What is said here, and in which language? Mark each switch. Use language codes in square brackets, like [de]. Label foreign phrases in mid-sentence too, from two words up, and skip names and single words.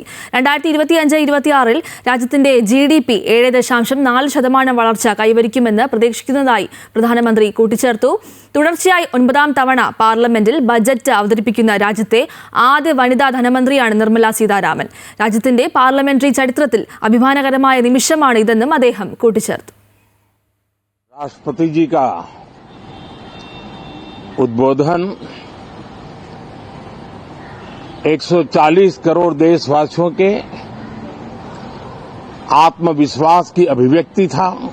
[ml] 2025-26 രാജ്യത്തിന്റെ GDP 7.4% വളർച്ച കൈവരിക്കുമെന്ന് പ്രതീക്ഷിക്കുന്നതായി പ്രധാനമന്ത്രി കൂട്ടിച്ചേർത്തു. തുടർച്ചയായി 9ാം തവണ പാർലമെന്റിൽ ബജറ്റ് അവതരിപ്പിക്കുന്ന രാജ്യത്തെ ആദ്യ വനിതാ ധനമന്ത്രിയാണ് നിർമ്മല സീതാരാമൻ. രാജ്യത്തിന്റെ പാർലമെന്ററി ചരിത്രത്തിൽ അഭിമാനകരമായ നിമിഷമാണ് ഇതെന്നും അദ്ദേഹം കൂട്ടിച്ചേർത്തു. [hi] राष्ट्रपति जी का उद्बोधन 140 करोड़ देशवासियों के आत्मविश्वास की अभिव्यक्ति था.